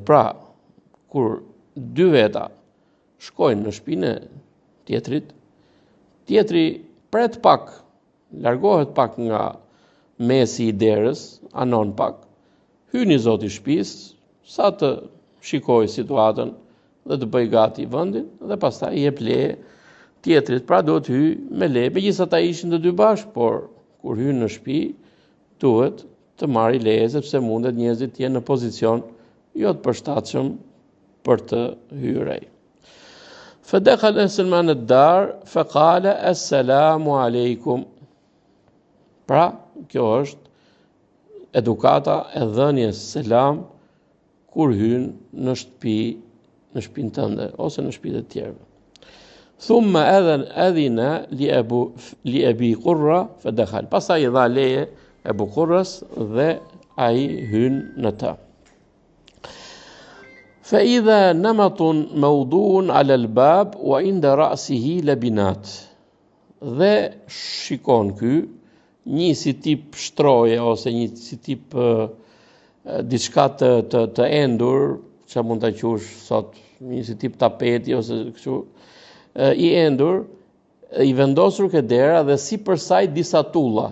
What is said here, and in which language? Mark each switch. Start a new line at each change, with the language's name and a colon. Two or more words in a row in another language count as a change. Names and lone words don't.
Albanian: Pra, kur dy veta shkojnë në shtëpinë e tjetrit, tjetri pret pak, largohet pak nga mesi i derës, anon pak, hyni zoti i shtëpisë, sa të shikoj situatën dhe të bëj gati vendin dhe pastaj i jep leje tjetrit, pra do të hyj me leje. Megjithatë ishin të dy bashk, por kur hyn në shtëpi duhet të marrë leje sepse mundet njerëzit të jenë në pozicion jo të përshtatshëm për të hyrë ai.
Arabic: فدخل سلمان الدار فقال السلام عليكم.
Albanian: Pra, kjo është edukata e dhënies selam kur hyn në shtëpinë tënde ose në shtëpitë të tjerëve.
Arabic: ثم أذن لأبي قرة فدخل.
Albanian: Pastaj i dha leje Abu Qurras dhe ai hyn në të.
Arabic: فإذا نمط موضوع على الباب وعند رأسه لبنات.
Albanian: Dhe shikon ky një si tip shtroje ose një si tip diçka të endur, që mund ta qush sot, një si tip tapeti ose kështu i endur, i vendosur ke dera dhe sipër saj disa tulla.